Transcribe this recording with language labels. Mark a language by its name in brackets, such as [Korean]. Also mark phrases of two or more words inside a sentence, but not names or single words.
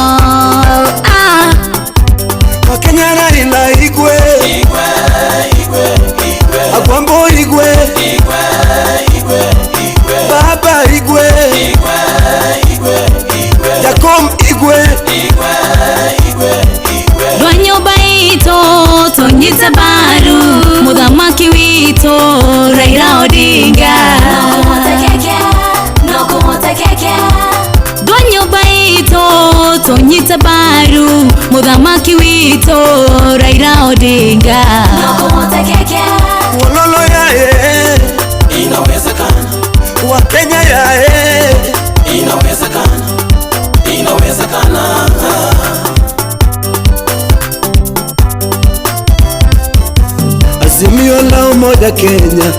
[Swahili] Wakenya Raila Igwe Agwambo Igwe Baba Igwe Jakom Igwe [Luo (Kenya and Tanzania)] Dwanyoba ito tonyita baru Mudhamaki wito Raila Odinga Dwanyoba ito tonyita baru Mudhamaki wito Raila Odinga Wololo yae [Swahili] Inawezekana. Wakenya yae Inawezekana. Inawezekana. Azimio la umoja Kenya.